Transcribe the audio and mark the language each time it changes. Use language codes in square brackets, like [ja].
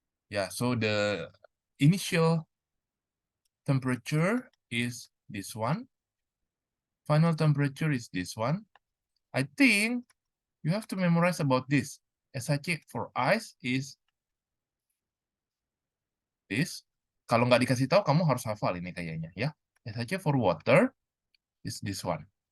[en] Yeah, so the initial temperature is this one. Final temperature is this one. I think you have to memorize about this. SHC for ice is this. [id] Kalau nggak dikasih tahu, kamu harus hafal ini kayaknya ya. [en] SHC for water is this one.